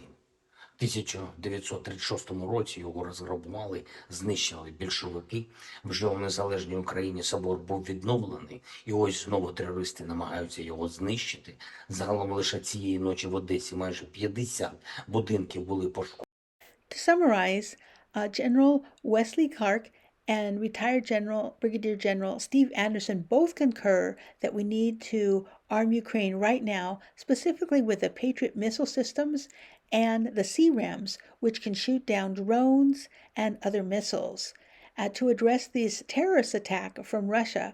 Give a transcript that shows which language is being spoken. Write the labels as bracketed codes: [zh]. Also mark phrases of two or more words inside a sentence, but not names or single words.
[uk] В 1936 році його розграбували, знищили більшовики. Вже у незалежній Україні собор був відновлений, і ось знову терористи намагаються його знищити. Загалом лише цієї ночі в Одесі майже 50 будинків були пошкоджені. [en] To summarize, General Wesley Clark and retired Brigadier General Steve Anderson both concur that we need to arm Ukraine right now, specifically with the Patriot missile systems and the CRAMS, which can shoot down drones and other missiles, to address this terrorist attack from Russia.